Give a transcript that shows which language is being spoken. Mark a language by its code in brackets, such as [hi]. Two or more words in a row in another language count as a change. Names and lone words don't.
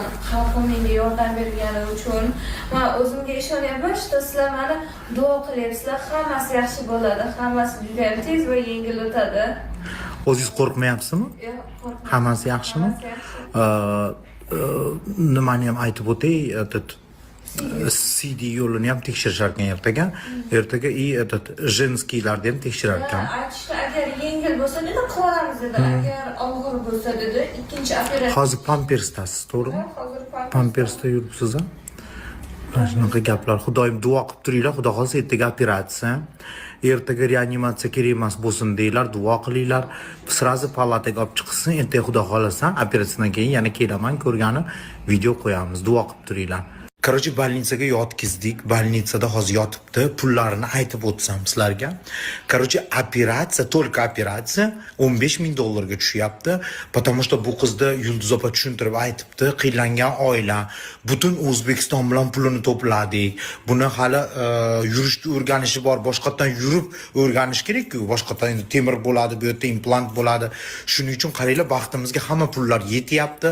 [uz] Xalqim menga yordam bergani uchun. Men o'zimga ishonyapman, sizlar meni duo qilyapsizlar. Hammasi yaxshi bo'ladi. Hammasi juda ham tez va yengil o'tadi. O'zingiz qo'rqmayapsizmi? Yo'q, qo'rqmayman. Hammasi yaxshimi? Nimani ham aytib o'tay, CD yo'lini ham tekshirishar ekan ertaga [ru] и этот женскийlarni [uz] ham tekshirar ekan. Aytishdi, agar yengil bo'lsa dedi, qilamiz dedi. Agar og'ir bo'lsa dedi, ikkinchi operatsiya. Hozir pampersdasiz, to'g'rimi? Hozir Pampersda yuribsiz a? Shunaqa gaplar. Xudoyim duo qilib turinglar, xudo xolsa ertaga operatsiya. Ertaga reanimatsiya kerak emas bo'lsin deylar, duo qilinglar. Srazi palataga olib chiqsin, ertaga xudo xolasa operatsiyadan keyin yana kelaman, ko'rgani video qo'yamiz. Duo qilib turinglar. [ru] Короче, больницаga [uz] yotkizdik. Больницада hozir yotibdi. Pullarini aytib o'tsam sizlarga. Короче, operatsiya, только operatsiya $15,000 tushyapti. [ru] Потому что [uz] bu qizni Yulduz opa tushuntirib aytibdi. Qiynlangan oila, butun O'zbekiston bilan pulini to'pladik. Buni hali yurishni o'rganishi bor. Boshqatdan yurib o'rganish kerak-ku. Boshqatdan endi temir bo'ladi, bu yerda implant bo'ladi. Shuning uchun qaranglar, baxtimizga hamma pullar yetyapti.